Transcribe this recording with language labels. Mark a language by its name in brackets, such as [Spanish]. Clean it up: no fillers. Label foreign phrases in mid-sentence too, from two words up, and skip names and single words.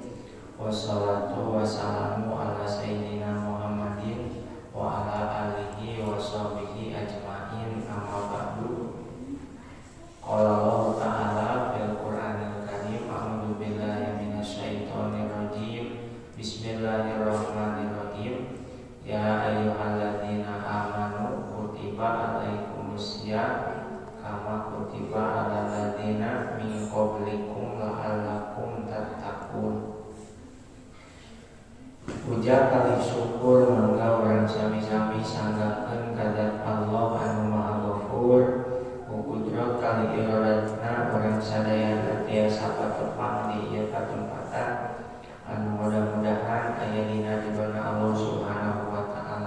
[Arabic] والصلاة والسلام على سيدنا محمد وعلى آله وصحبه أجمعين أما بعد. قال الله تعالى في القرآن الكريم أعوذ بالله من الشيطان الرجيم. بسم الله الرحمن الرحيم. يا أيها الذين آمنوا كتب عليكم الصيام كما كتب على الذين من قبلكم لعلكم تتقون. [Sundanese] Puja kali syukur mangga urang sami-sami sanggakeun kadat Allah anu Maha Ghafur. Kudrat kali iradna urang sadayana tiasa patepang di ieu katempatan anu mudah-mudahan aya dina ridhona Allah [Arabic] سبحانه وتعالى.